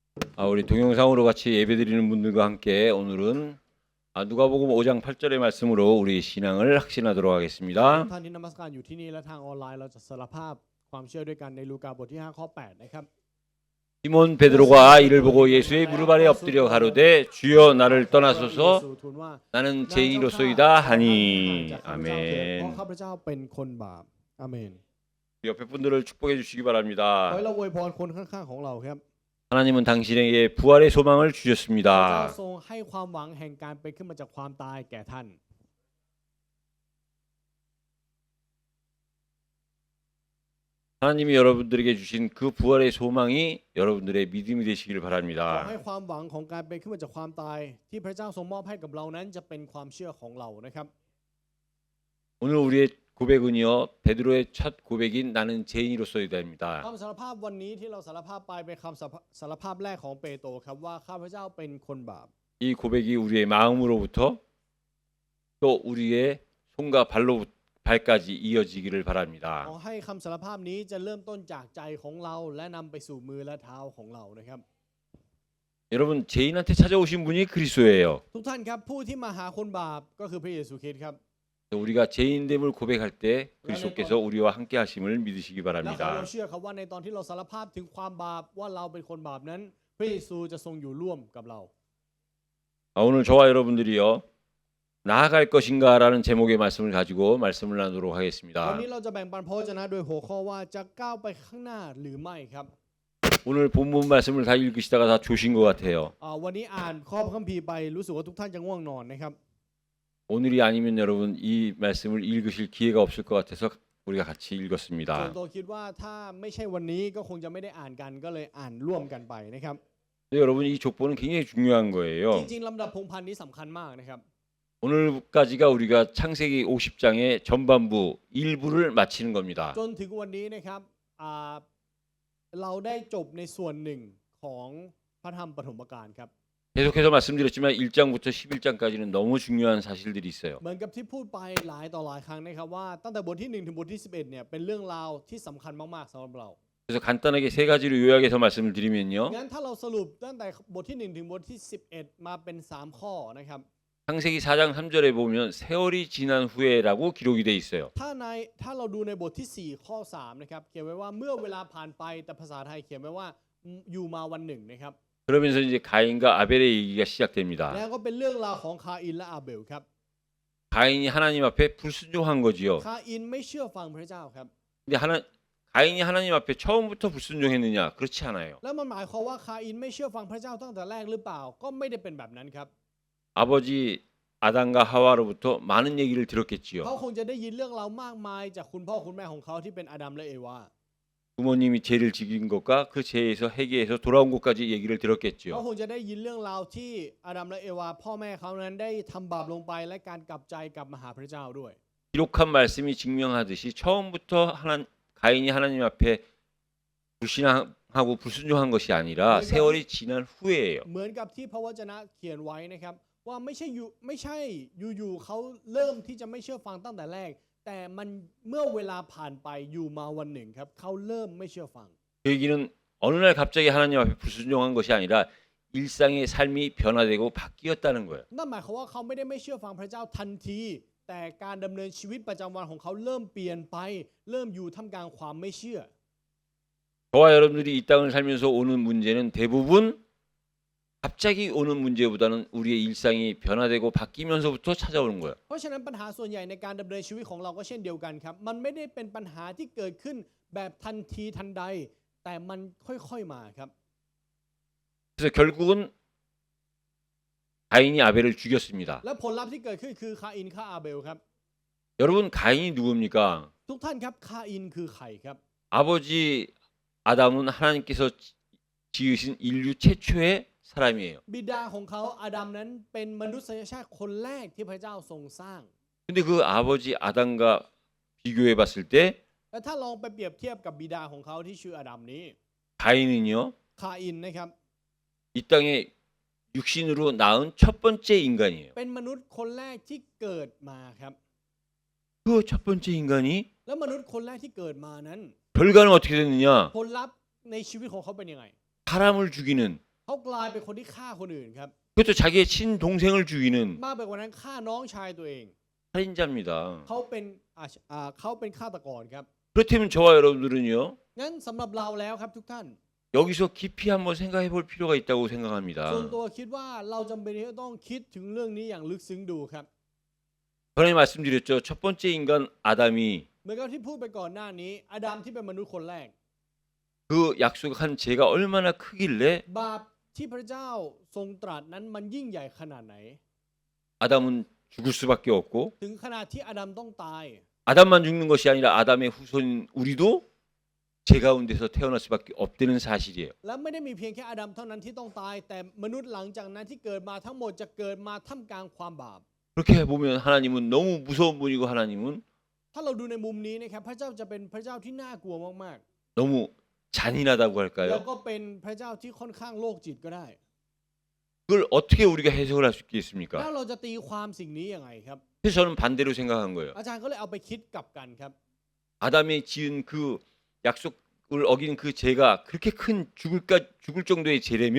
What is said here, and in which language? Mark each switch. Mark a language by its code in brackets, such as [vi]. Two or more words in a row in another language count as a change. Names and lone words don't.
[ko] 우리 동영상으로 같이 예배드리는 분들과 함께 오늘은 누가복음 5장 8절의 말씀으로 우리 신앙을 확신하도록 [th] ทุ [ko] 하겠습니다. [th] กท่านที่นมัสการอยู่ที่นี่และทางออนไลน์เราจะสารภาพความเชื่อด้วยกันในลูกาบทที่5ข้อ8นะครับ [ko] 시몬 베드로가 이를 보고 예수의 무릎 아래 엎드려 가로되 주여 나를 떠나소서 [th] พระเยซูทูลว่า [ko] 나는 [th] เจ้า [ko] 죄인으로소이다 [th] ข้า [ko] 하니 [th] จากข้าพเจ้าเถิดเพราะ [ko] 아멘. [th] ข้าพเจ้าเป็นคนบาปอาเมน [ko] 옆에 분들을 축복해 주시기 [th] ขอ [ko] 바랍니다. [th] ให้เราอวยพรคนข้างๆของเราครับ [ko] 하나님은 당신에게 부활의 소망을 [th] พระเจ้า [ko] 주셨습니다. [th] ทรงให้ความหวังแห่งการเป็นขึ้นมาจากความตายแก่ท่าน [ko] 하나님이 여러분들에게 주신 그 부활의 소망이 여러분들의 믿음이 되시길 [th] ขอ [ko] 바랍니다. [th] ให้ความหวังของการเป็นขึ้นมาจากความตายที่พระเจ้าทรงมอบให้กับเรานั้นจะเป็นความเชื่อของเรานะครับ [ko] 오늘 우리의 고백은요 베드로의 첫 고백인 나는 죄인으로서이다입니다. [th] คำสารภาพวันนี้ที่เราสารภาพไปเป็นคำสารภาพแรกของเปโตรครับว่าข้าพเจ้าเป็นคนบาป [ko] 이 고백이 우리의 마음으로부터 또 우리의 손과 발까지 이어지기를 [th] ขอ [ko] 바랍니다. [th] ให้คำสารภาพนี้จะเริ่มต้นจากใจของเราและนำไปสู่มือและเท้าของเรานะครับ [ko] 여러분 죄인한테 찾아오신 분이 그리스도예요. [th] ทุกท่านครับผู้ที่มาหาคนบาปก็คือพระเยซูคริสต์ครับ [ko] 우리가 죄인됨을 고백할 때 그리스도께서 우리와 함께 하심을 믿으시기 [th] และขอเรา [ko] 바랍니다. [th] เชื่อครับว่าในตอนที่เราสารภาพถึงความบาปว่าเราเป็นคนบาปนั้นพระเยซูจะทรงอยู่ร่วมกับเรา [ko] 오늘 저와 여러분들이요 나아갈 것인가라는 제목의 말씀을 가지고 말씀을 나누도록 [th] วัน [ko] 하겠습니다. [th] นี้เราจะแบ่งปันพระวจนะโดยหัวข้อว่าจะก้าวไปข้างหน้าหรือไม่ครับ [ko] 오늘 본문 말씀을 다 읽으시다가 다 조신 것 같아요. [th] วันนี้อ่านข้อพระคัมภีร์ไปรู้สึกว่าทุกท่านจะง่วงนอนนะครับ [ko] 오늘이 아니면 여러분 이 말씀을 읽으실 기회가 없을 것 같아서 우리가 같이 [th] ส่วน [ko] 읽었습니다. [th] ตัวคิดว่าถ้าไม่ใช่วันนี้ก็คงจะไม่ได้อ่านกันก็เลยอ่านร่วมกันไปนะครับ [ko] 근데 여러분 이 족보는 굉장히 중요한 [th] จ [ko] 거예요. [th] ริงๆลำดับพงศ์พันธุ์นี้สำคัญมากนะครับ [ko] 오늘까지가 우리가 창세기 50장의 전반부 일부를 마치는 겁니다. [th] จนถึงวันนี้นะครับเราได้จบในส่วนหนึ่งของพระธรรมปฐมกาลครับ [ko] 계속해서 말씀드렸지만 1장부터 11장까지는 너무 중요한 사실들이 있어요. [th] เหมือนกับที่พูดไปหลายต่อหลายครั้งนะครับว่าตั้งแต่บทที่1ถึงบทที่11เนี่ยเป็นเรื่องราวที่สำคัญมากๆสำหรับเรา [ko] 그래서 간단하게 세 가지로 요약해서 말씀을 드리면요. [th] งั้นถ้าเราสรุปตั้งแต่บทที่1ถึงบทที่11มาเป็น3ข้อนะครับ [ko] 창세기 4장 3절에 보면 세월이 지난 후에라고 기록이 돼 있어요. [th] ถ้าเราดูในบทที่4ข้อ3นะครับเขียนไว้ว่าเมื่อเวลาผ่านไปแต่ภาษาไทยเขียนไว้ว่าอยู่มาวันหนึ่งนะครับ [ko] 그러면서 이제 가인과 아벨의 얘기가 시작됩니다. [th] แล้วก็เป็นเรื่องราวของคาอินและอาเบลครับ [ko] 가인이 하나님 앞에 불순종한 거지요. [th] คาอินไม่เชื่อฟังพระเจ้าครับ [ko] 근데 가인이 하나님 앞에 처음부터 불순종했느냐? 그렇지 않아요. [th] แล้วมันหมายความว่าคาอินไม่เชื่อฟังพระเจ้าตั้งแต่แรกหรือเปล่าก็ไม่ได้เป็นแบบนั้นครับ [ko] 아버지 아담과 하와로부터 많은 얘기를 들었겠지요. [th] เขาคงจะได้ยินเรื่องราวมากมายจากคุณพ่อคุณแม่ของเขาที่เป็นอาดัมและเอวา [ko] 부모님이 죄를 지긴 것과 그 죄에서 회개해서 돌아온 것까지 얘기를 [th] เขา [ko] 들었겠지요. [th] คงจะได้ยินเรื่องราวที่อาดัมและเอวาพ่อแม่เขานั้นได้ทำบาปลงไปและการกลับใจกลับมาหาพระเจ้าด้วย [ko] 기록한 말씀이 증명하듯이 처음부터 가인이 하나님 앞에 불신하고 불순종한 것이 아니라 세월이 지난 후에예요. [th] เหมือนกับที่พระวจนะเขียนไว้นะครับว่าไม่ใช่อยู่ๆเขาเริ่มที่จะไม่เชื่อฟังตั้งแต่แรกแต่มันเมื่อเวลาผ่านไปอยู่มาวันหนึ่งครับเขาเริ่มไม่เชื่อฟัง [ko] 그 얘기는 어느 날 갑자기 하나님 앞에 불순종한 것이 아니라 일상의 삶이 변화되고 바뀌었다는 거예요. [th] นั่นหมายความว่าเขาไม่ได้ไม่เชื่อฟังพระเจ้าทันทีแต่การดำเนินชีวิตประจำวันของเขาเริ่มเปลี่ยนไปเริ่มอยู่ท่ามกลางความไม่เชื่อ [ko] 저와 여러분들이 이 땅을 살면서 오는 문제는 대부분 갑자기 오는 문제보다는 우리의 일상이 변화되고 바뀌면서부터 찾아오는 거예요. [th] เพราะฉะนั้นปัญหาส่วนใหญ่ในการดำเนินชีวิตของเราก็เช่นเดียวกันครับมันไม่ได้เป็นปัญหาที่เกิดขึ้นแบบทันทีทันใดแต่มันค่อยๆมาครับ [ko] 그래서 결국은 가인이 아벨을 죽였습니다. [th] และผลลัพธ์ที่เกิดขึ้นคือคาอินฆ่าอาเบลครับ [ko] 여러분 가인이 누굽니까? [th] ทุกท่านครับคาอินคือใครครับ [ko] 아버지 아담은 하나님께서 지으신 인류 최초의 사람이에요. [th] บิดาของเขาอาดัมนั้นเป็นมนุษยชาติคนแรกที่พระเจ้าทรงสร้าง [ko] 근데 그 아버지 아담과 비교해 봤을 때 [th] และถ้าลองไปเปรียบเทียบกับบิดาของเขาที่ชื่ออาดัมนี้ [ko] 가인은요 [th] คาอินนะครับ [ko] 이 땅에 육신으로 낳은 첫 번째 인간이에요. [th] เป็นมนุษย์คนแรกที่เกิดมาครับ [ko] 그 첫 번째 인간이 [th] แล้วมนุษย์คนแรกที่เกิดมานั้น [ko] 결과는 어떻게 됐느냐? [th] ผลลัพธ์ในชีวิตของเขาเป็นยังไง [ko] 사람을 죽이는 [th] เขเขากลายเป็นคนที่ฆ่าคนอื่นครับ [ko] 그것도 자기의 친동생을 죽이는 [th] มากไปกว่านั้นฆ่าน้องชายตัวเอง [ko] 살인자입니다. [th] เขาเป็นเขาเป็นฆาตกรครับ [ko] 그렇다면 저와 여러분들은요. [th] งั้นสำหรับเราแล้วครับทุกท่าน [ko] 여기서 깊이 한번 생각해 볼 필요가 있다고 [th] ส่วน [ko] 생각합니다. [th] ตัวคิดว่าเราจำเป็นที่จะต้องคิดถึงเรื่องนี้อย่างลึกซึ้งดูครับ [ko] 전에 말씀드렸죠. 첫 번째 인간 아담이 [th] เหมือนกับที่พูดไปก่อนหน้านี้อาดัมที่เป็นมนุษย์คนแรก [ko] 그 약속한 죄가 얼마나 크길래 [th] บาปที่พระเจ้าทรงตรัสนั้นมันยิ่งใหญ่ขนาดไหน [ko] 아담은 죽을 수밖에 없고 [th] ถึงขนาดที่อาดัมต้องตาย [ko] 아담만 죽는 것이 아니라 아담의 후손 우리도 죄 가운데서 태어날 수밖에 없다는 사실이에요. [th] และไม่ได้มีเพียงแค่อาดัมเท่านั้นที่ต้องตาย แต่มนุษย์หลังจากนั้นที่เกิดมาทั้งหมดจะเกิดมาท่ามกลางความบาป [ko] 그렇게 보면 하나님은 너무 무서운 분이고 하나님은 [th] ถ้าเราดูในมุมนี้นะครับพระเจ้าจะเป็นพระเจ้าที่น่ากลัวมาก [ko] 너무 잔인하다고 [th] ๆ แล้ว [ko] 할까요? [th] ก็เป็นพระเจ้าที่ค่อนข้างโรคจิตก็ได้ [ko] 그걸 어떻게 우리가 해석을 할 수 [th] แล้ว [ko] 있겠습니까? [th] เราจะตีความสิ่งนี้ยังไงครับ [ko] 그래서 저는 반대로 생각한 거예요. [th] อาจารย์ก็เลยเอาไปคิดกลับกันครับ [ko] 아담이 지은 그 약속을 어긴 그 죄가 그렇게 큰 죽을 정도의 죄라면